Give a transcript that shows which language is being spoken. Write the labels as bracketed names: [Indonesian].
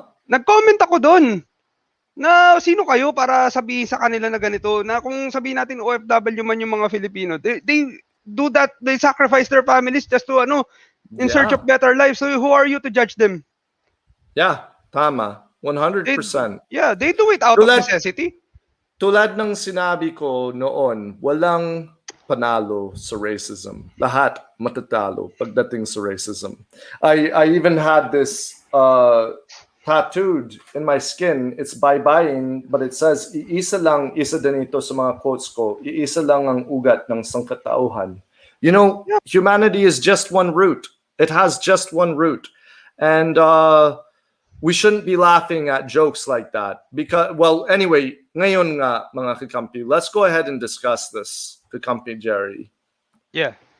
[Filipino] Nag-comment ako doon. Na sino kayo para sabihin sa kanila na ganito, na kung sabihin natin OFW man yung mga Filipino, [English] they do that, they sacrifice their families just to in search of better life. So who are you to judge them? [Filipino] Yeah, tama. 100%. [English] They do it out of necessity. [Filipino] Tulad ng sinabi ko noon, walang panalo sa racism. Lahat matatalo pagdating sa racism. [English] I even had this tattooed in my skin. It's bye-bying, but it says, [Filipino] isa din ito sa mga quotes ko, iisa lang ang ugat ng sangkatauhan. [English] You know, humanity is just one root. It has just one root. And we shouldn't be laughing at jokes like that. Because, well, anyway, [Filipino] ngayon nga, mga kakampi, [English] let's go ahead and discuss this, kakampi Jerry. Yeah.